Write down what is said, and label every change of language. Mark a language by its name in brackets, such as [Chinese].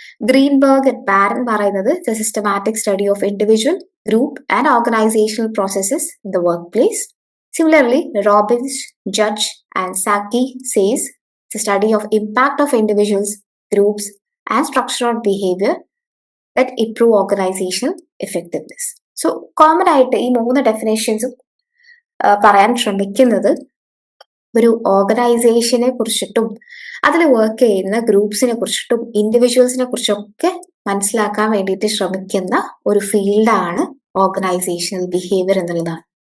[English] Greenberg and Baron പറയുന്നത് the systematic study of individual, group and organizational processes in the workplace. Similarly Robbins, Judge and Sanghi says the study of impact of individuals, groups and structural behavior that improve organizational effectiveness. [Malayalam] So common ആയിട്ട് ഈ മൂന്ന് ഡെഫിനേഷൻസും പറയാൻ ശ്രമിക്കുന്നത് ഒരു ഓർഗനൈസേഷനെ കുറിച്ചിട്ടും അതിൽ work ചെയ്യുന്ന ഗ്രൂപ്പ്സിനെ കുറിച്ചിട്ടും ഇൻഡിവിജ്വൽസിനെ കുറിച്ചൊക്കെ മനസ്സിലാക്കാൻ വേണ്ടിയിട്ട് ശ്രമിക്കുന്ന ഒരു ഫീൽഡാണ് ഓർഗനൈസേഷണൽ ബിഹേവിയർ എന്നുള്ളതാണ്.